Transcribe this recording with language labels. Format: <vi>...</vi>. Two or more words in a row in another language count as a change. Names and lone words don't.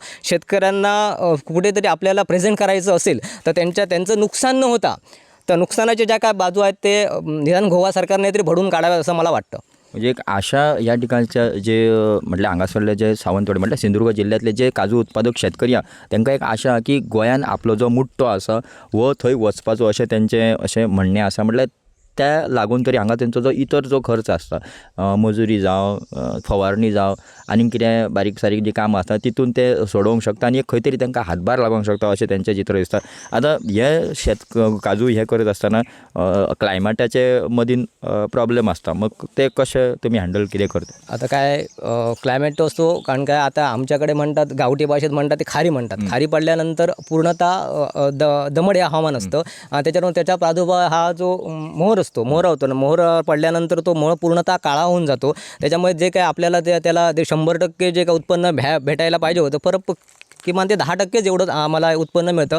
<mr>शेतकऱ्यांना कुठेतरी आपल्याला प्रेझेंट करायचं असेल तर त्यांचं नुकसान न होता तर नुकसानाच्या ज्या काय बाजू आहेत ते निदान गोवा सरकारने तरी भरून काढाव्यात असं मला वाटतं. म्हणजे एक आशा या ठिकाणच्या जे म्हटलं</mr> <kok>हांगासरले जे सावंतवाडी म्हटलं सिंधुदुर्ग जिल्ह्यातले जे काजू उत्पादक शेतकरी तांकां एक आशा की गोंयान आपलो जो मुट्टो आसा वो थंय वचपाचो अशें तेंचें अशें म्हणणें आसा. म्हटल्यार त्या लागून तरी हांगा तेंचो जो इतर जो खर्च आसता मजुरी जावं फवारणी जावं आनी कितें बारीक सारीक जी कामां आसता तितून ते सोडोवंक शकता आनी खंय तरी तांकां हातभार लागोंक शकता अशें तेंचें चित्र दिसता. आतां हे काजू हे करत आसतना क्लायमेटाचे मदीं प्रॉब्लेम आसता, मग ते कशें तुमी हँडल कितें करता?</kok> <mr>आता काय क्लायमेट असतो, कारण काय आता आमच्याकडे म्हणतात गावठी भाषेत म्हणतात ते खारी म्हणतात. खारी पडल्यानंतर पूर्णतः दमट हे हवामान असतं. त्याच्यावरून त्याचा प्रादुर्भाव हा जो मोहर असतो, मोहर होतो ना, मोहर पडल्यानंतर तो मोहर पूर्णतः काळा होऊन जातो. त्याच्यामुळे जे काय आपल्याला त्याला 100% जे काय उत्पन्न भेटायला पाहिजे होतं परत किमान ते 10% एवढं आम्हाला उत्पन्न मिळतं.</mr>